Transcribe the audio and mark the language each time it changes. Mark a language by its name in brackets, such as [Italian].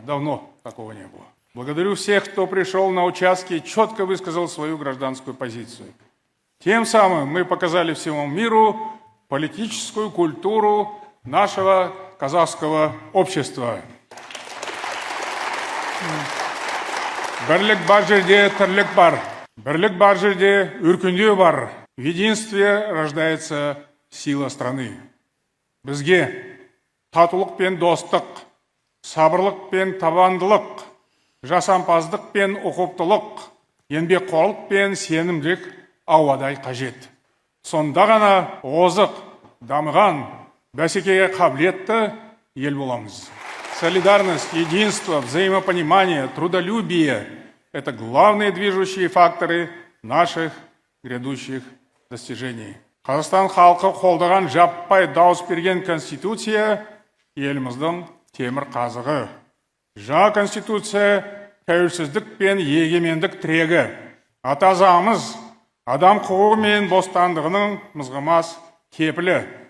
[Russian] Давно такого не было. Благодарю всех, кто пришел на участки и четко высказал свою гражданскую позицию. Тем самым мы показали всему миру политическую культуру нашего казахского общества. [Kazakh] Бірлік бар жерде тірлік бар. Бірлік бар жерде өркендеу бар. [Russian] В единстве рождается сила страны. [Kazakh] Бізге татулық пен достық, сабырлық пен табандылық, жасампаздық пен ұқыптылық, еңбекқорлық пен сенімділік ауадай қажет. Сонда ғана озық, дамыған, бәсекеге қабілетті ел боламыз. [Russian] Солидарность, единство, взаимопонимание, трудолюбие – это главные движущие факторы наших грядущих достижений. [Kazakh] Қазақстан халқы қолдаған жаппай дауыс берген конституция еліміздің темір қазығы. Жаңа конституция тәуелсіздік пен егемендік тірегі. Ата заңымыз адам құқығы мен бостандығының мызғымас кепілі.